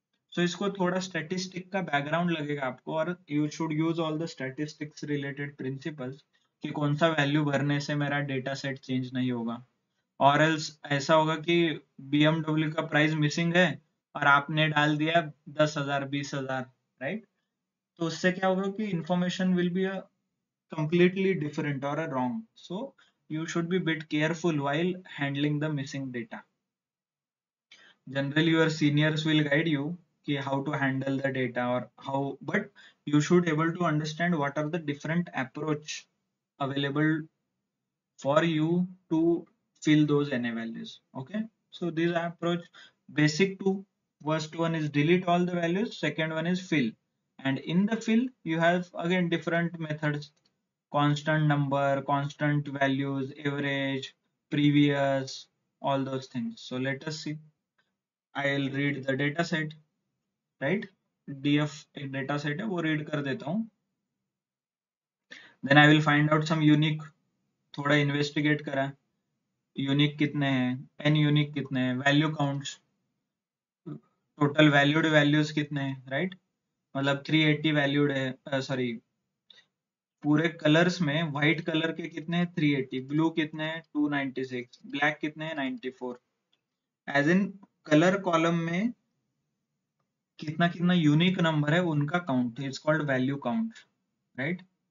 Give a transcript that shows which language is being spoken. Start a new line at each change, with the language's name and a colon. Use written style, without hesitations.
Hindi: सो इसको थोड़ा स्टैटिस्टिक का बैकग्राउंड लगेगा आपको, और
English: you should use all the statistics related principles
Hindi: कि कौन सा वैल्यू भरने से मेरा डेटा सेट चेंज नहीं होगा. और एल्स ऐसा होगा कि BMW का प्राइस मिसिंग है और आपने डाल दिया 10,000 20,000, राइट? तो उससे क्या होगा कि
English: Information will be a completely different or a wrong. So you should be bit careful while handling the missing data. Generally your seniors will guide you ki how to handle the data or how, but you should able to understand what are the different approach available for you to fill those NA values. Okay, so these are approach, basic two. First one is delete all the values, second one is fill, and in the fill you have again different methods: constant number, constant values, average, previous, all those things. So let us see. I'll read the data set, right?
Hindi: DF एक data set है, वो read कर देता हूँ.
English: Then I will find out some unique,
Hindi: थोड़ा investigate करा, unique कितने हैं, एन यूनिक कितने हैं, value counts, total valued values कितने हैं, राइट? मतलब 380 वैल्यूड है, सॉरी पूरे कलर्स में व्हाइट कलर के कितने हैं 380, ब्लू कितने हैं 296, ब्लैक कितने हैं 94. एज इन कलर कॉलम में कितना कितना यूनिक नंबर है उनका count,
English: it's called value count,
Hindi: right?